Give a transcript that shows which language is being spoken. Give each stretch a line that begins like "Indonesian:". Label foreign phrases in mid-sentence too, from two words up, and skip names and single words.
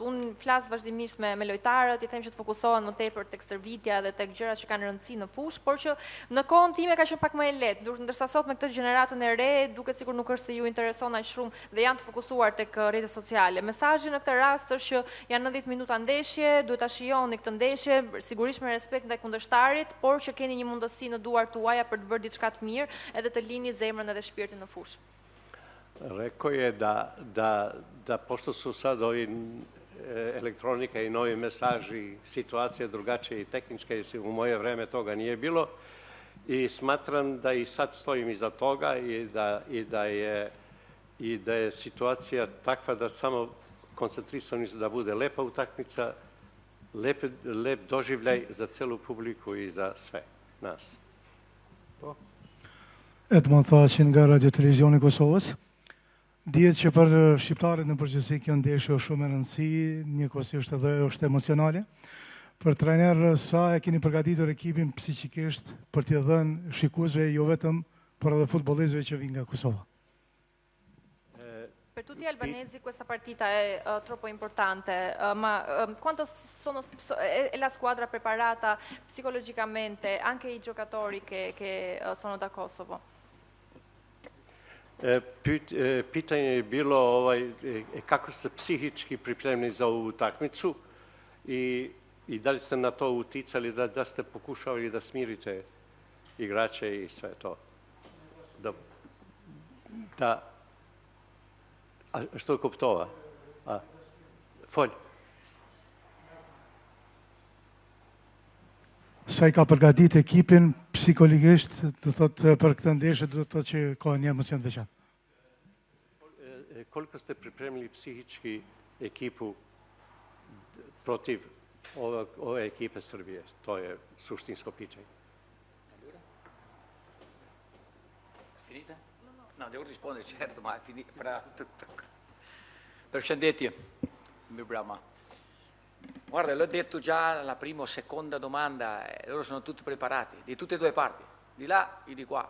Albanian: Unë flas vazhdimisht me lojtarët, i them që të fokusohen më tepër tek stërvitja dhe tek gjërat që kanë rëndësi në fushë, por që në kohën time ka qenë pak më e lehtë, ndërsa sot me këtë gjeneratën e re duket sikur nuk është se ju intereson aq shumë dhe janë të fokusuar tek rrjetet sociale. Mesazhi në këtë rast është që janë 90 minuta ndeshje, duhet ta shijoni këtë ndeshje, sigurisht me respekt ndaj kundërshtarit, por që keni një mundësi në duart tuaja për të bërë diçka të mirë edhe të lini zemrën edhe shpirtin në fushë.
Serbian: Rekao je da pošto su sad ovi elektronika i novi mesaži, situacija drugačija i tehnička, jer u moje vreme toga nije bilo, i smatram da i sad stojim iza toga i da je situacija takva da samo koncentrisani da bude lepa utakmica, lep doživljaj za celu publiku i za sve nas.
Albanian: Edmond Thaqin nga Radio Televizioni i Kosovës. Dihet që për shqiptarët në përgjithësi kjo ndeshje është shumë e rëndësishme, njëkohësisht edhe është emocionale. Për trajner, sa e keni përgatitur ekipin psikikisht për t'i dhënë shikuesve jo vetëm, por edhe futbollistëve që vinë nga Kosova?
Italian: Per tutti gli albanesi questa partita è troppo importante, ma quanto è la squadra preparata psicologicamente, anche i giocatori che sono da Kosovo?
Serbian: Pitanje je bilo kako ste psihički pripremni za ovu utakmicu i da li ste na to uticali, da ste pokušali da smirite igrače i sve to. A što je kuptova?
Albanian: Folj. Sa i ka përgatit ekipin psikologisht, do thot për këtë ndeshje, do thot që ka një emocion veçantë.
Serbian: Koliko ste pripremili psihički ekipu protiv ove ekipe Srbije? To je suštinsko pitanje.
Italian: Finita? No, devo rispondere, certo, ma è finita fra tutto. Percendetje, mio Brahma. Guarda, l'ho detto già la prima o seconda domanda, loro sono tutti preparati, di tutte e due parti, di là e di qua.